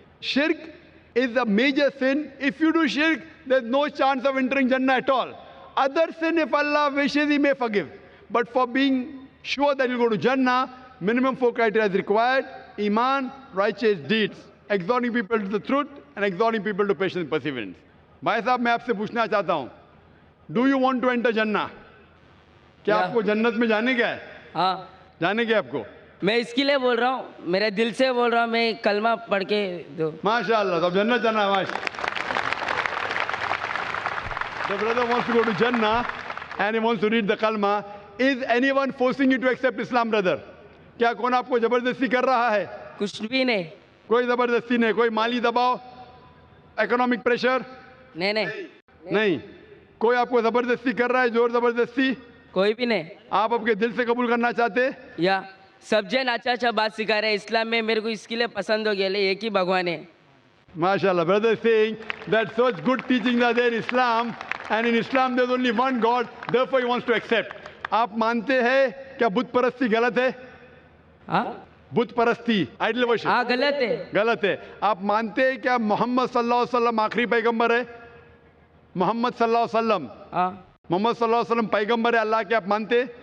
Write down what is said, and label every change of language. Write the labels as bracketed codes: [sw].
[en] Shirk is a major sin. If you do shirk, there's no chance of entering Jannah at all. Other sin, if Allah wishes, He may forgive. But for being sure that you'll go to Jannah, minimum 4 criteria is required: Iman, righteous deeds, exhorting people to the truth, and exhorting people to patience and perseverance. [hi] भाई साहब, मैं आपसे पूछना चाहता हूँ, [en] Do you want to enter Jannah? [hi] क्या आपको जन्नत में जाने का है? हाँ, जाने का आपको? मैं इसके लिए बोल रहा हूँ, मेरे दिल से बोल रहा हूँ, मैं कलमा पढ़ के दो। माशाअल्लाह, तो जन्नत जाना है माश. [en] The brother wants to go to Jannah and he wants to read the kalma. Is anyone forcing you to accept Islam, brother? [hi] क्या कौन आपको जबरदस्ती कर रहा है? कुछ भी नहीं। कोई जबरदस्ती नहीं, कोई माली दबाव, इकोनॉमिक प्रेशर? नहीं. कोई आपको जबरदस्ती कर रहा है, जोर जबरदस्ती? कोई भी नहीं। आप अपने दिल से कबूल करना चाहते? या सब जन अच्छा बात सिखा रहे हैं इस्लाम में, मेरे को इसके लिए पसंद हो गया, ले एक ही भगवान है. [en] MashaAllah, brother is saying that such good teachings are there in Islam, and in Islam there's only one God, therefore he wants to accept. [hi] आप मानते हैं क्या बुत परस्ती गलत है? हाँ, बुत परस्ती, आइडल वर्शिप? हाँ, गलत है. गलत है. आप मानते हैं क्या मोहम्मद सल्लल्लाहु अलैहि वसल्लम आखिरी पैगंबर है? मोहम्मद सल्लल्लाहु अलैहि वसल्लम, हाँ, मोहम्मद सल्लल्लाहु अलैहि वसल्लम पैगंबर है अल्लाह के, आप मानते?